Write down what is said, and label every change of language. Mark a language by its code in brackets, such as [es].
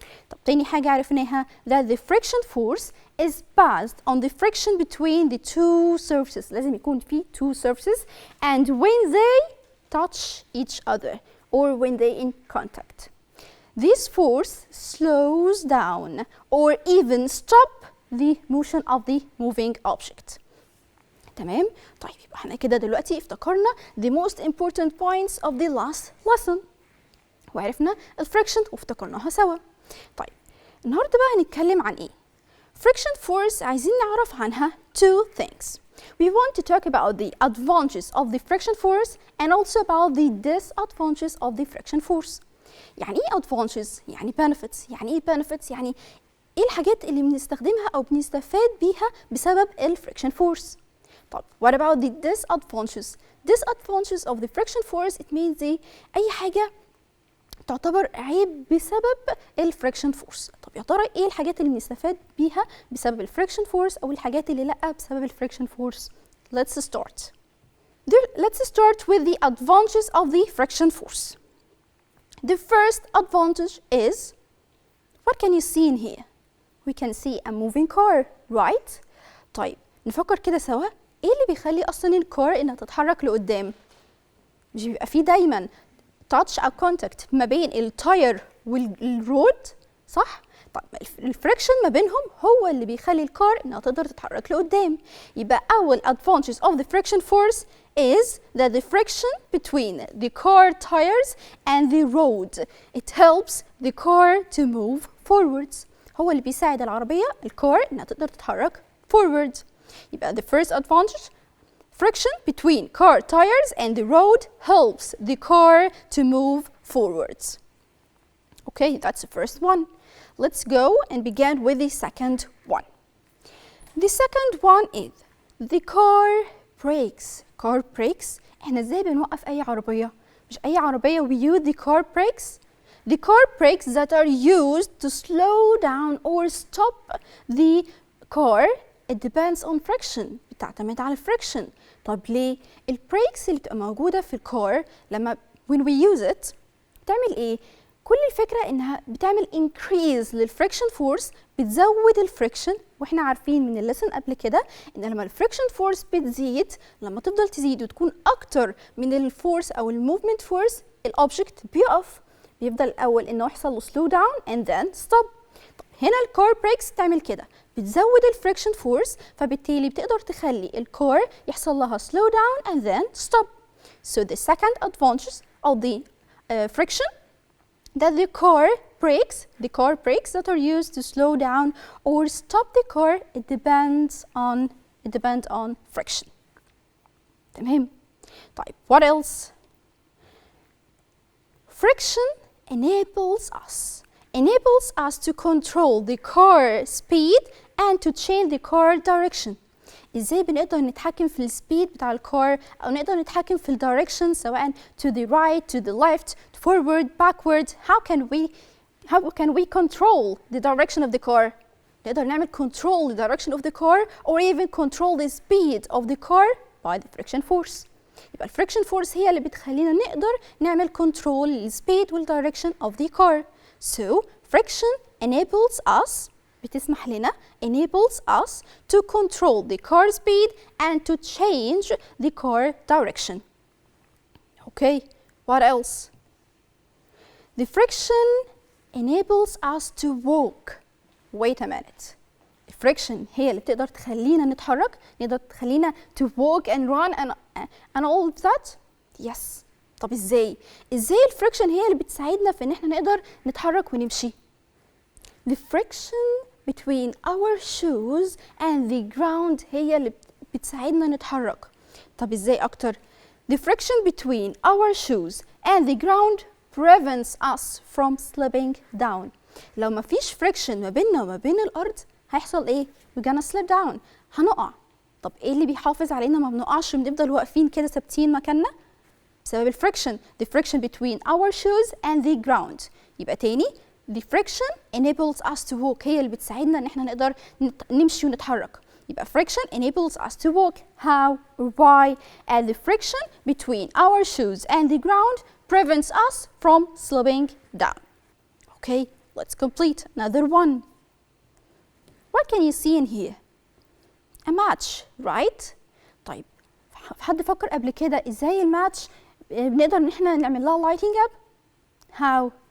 [ar] طب تاني حاجة عرفناها [en] that the friction force is based on the friction between the two surfaces. [ar] لازم يكون في [en] two surfaces and when they touch each other or when they in contact. This force slows down or even stop the motion of the moving object. [ar] تمام؟ طيب يبقى احنا كده دلوقتي افتكرنا [en] the most important points of the last lesson [ar] وعرفنا الفريكشن وافتكرناها سوا. طيب النهارده بقى هنتكلم عن ايه؟ friction force عايزين نعرف عنها [en] two things. We want to talk about the advantages of the friction force and also about the disadvantages of the friction force. [ar] يعني ايه advantages؟ يعني benefits. يعني ايه benefits؟ يعني ايه الحاجات اللي بنستخدمها او بنستفاد بيها بسبب الفريكشن فورس. [en] طب what about the disadvantages? Disadvantages of the friction force it means [ar] أي حاجة تعتبر عيب بسبب الفريكشن فورس. طب يا ترى إيه الحاجات اللي بنستفاد بيها بسبب الفريكشن فورس أو الحاجات اللي لأ بسبب الفريكشن فورس؟ [en] Let's start. Let's start with the advantages of the friction force. The first advantage is what can you see in here? We can see a moving car, right? [ar] طيب نفكر كده سوا. ايه اللي بيخلي اصلا الكار انها تتحرك لقدام؟ مش بيبقى فيه دايما تاتش او كونتاكت ما بين التاير والرود صح؟ طب الفريكشن ما بينهم هو اللي بيخلي الكار انها تقدر تتحرك لقدام. يبقى اول [en] advantage of the friction force is that the friction between the car tires and the road it helps the car to move forwards. [ar] هو اللي بيساعد العربية الكار انها تقدر تتحرك forward. [en] يبقى the first advantage, friction between car tires and the road helps the car to move forwards. Okay, that's the first one. Let's go and begin with the second one. The second one is the car brakes. Car brakes. [ar] احنا ازاي بنوقف أي عربية؟ مش أي عربية [en] we use the car brakes. The car brakes that are used to slow down or stop the car it depends on friction. [ar] بتعتمد على الفريكشن. طب ليه؟ البريكس اللي بتبقى موجودة في الكار لما [en] when we use it [ar] بتعمل ايه؟ كل الفكرة انها بتعمل increase للفريكشن فورس بتزود الفريكشن واحنا عارفين من الليسن قبل كده ان لما الفريكشن فورس بتزيد لما تفضل تزيد وتكون اكتر من الفورس او الموفمنت فورس الاوبجكت بيقف بيفضل الاول انه يحصل له [en] slow down and then stop. [ar] هنا الكار بريكس تعمل كده بتزود الفريكشن فورس فبالتالي بتقدر تخلي الكار يحصل لها [en] slow down and then stop. So the second advantage of the friction that the car brakes that are used to slow down or stop the car it depends on friction. [ar] تمام. [en] طيب what else? Friction enables us to control the car speed and to change the car direction. [ar] ازاي بنقدر نتحكم في السبيد بتاع الكار، او نقدر نتحكم في الدايركشن سواء [en] to the right, to the left, forward, backward. How can we control the direction of the car؟ [ar] نقدر نعمل [en] control the direction of the car or even control the speed of the car by the friction force. [ar] يبقى الفريكشن فورس هي اللي بتخلينا نقدر نعمل control للسبيد والدايركشن [en] of the car. So friction enables us [ar] بتسمح لنا [en] enables us to control the car speed and to change the car direction. Okay, what else? The friction enables us to walk. Wait a minute. [ar] الفريكشن هي اللي بتقدر تخلينا نتحرك، نقدر تخلينا [en] to walk and run and all of that. Yes. [ar] طب ازاي الفريكشن هي اللي بتساعدنا في ان احنا نقدر نتحرك ونمشي؟ [en] The friction between our shoes and the ground [ar] هي اللي بتساعدنا نتحرك. طب ازاي اكتر؟ [en] The friction between our shoes and the ground prevents us from slipping down. [ar] لو ما فيش friction ما بيننا وما بين الارض هيحصل ايه؟ [en] we're gonna slip down. [ar] هنقع. طب ايه اللي بيحافظ علينا ما بنقعش بنفضل واقفين كده ثابتين مكاننا؟ بسبب الفريكشن. [en] the friction between our shoes and the ground. [ar] يبقى تاني [en] the friction enables us to walk [ar] هي اللي بتساعدنا ان احنا نقدر نمشي ونتحرك. [en] يبقى friction enables us to walk. How or why? And the friction between our shoes and the ground prevents us from slipping down. Okay, let's complete another one. What can you see in here? A match, right? [ar] طيب حد فكر قبل كده ازاي الماتش بنقدر ان احنا نعمل لها [en] lighting up؟ How?